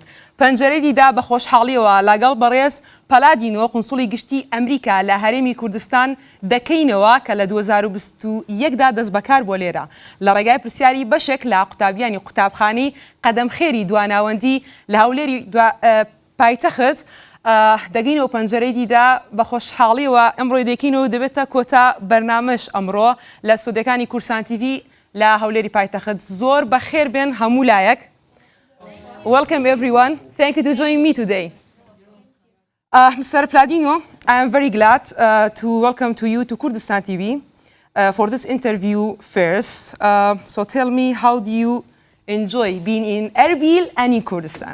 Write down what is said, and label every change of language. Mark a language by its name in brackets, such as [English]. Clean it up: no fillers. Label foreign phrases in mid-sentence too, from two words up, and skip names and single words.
[Central Kurdish] پەنجەرەی دیدا بە خۆشحاڵیەوە لەگەڵ بەڕێز پەلادینۆ قونسوڵی گشتی ئەمریکا لە هەرێمی کوردستان دەکەینەوە کە لە 2021دا دەست بەکار بۆ لێرە لە ڕێگای پرسیاری بەشێک لە قوتابیانی قوتابخانەی قەدەمخێری دواناوەندی لە هەولێری پایتەخت دەگەینەوە پەنجەرەی دیدا بە خۆشحاڵیەوە ئەمڕۆی دەکەینەوە دەبێتە کۆتا بەرنامەش ئەمڕۆ لە سودەکانی کورسان تیڤی لە هەولێری پایتەخت زۆر بەخێر بێن هەموو لایەک. [English] Welcome everyone. Thank you to join me today. Mr. Pladino, I am very glad to welcome to you to Kurdistan TV for this interview first. So tell me, how do you enjoy being in Erbil and in Kurdistan?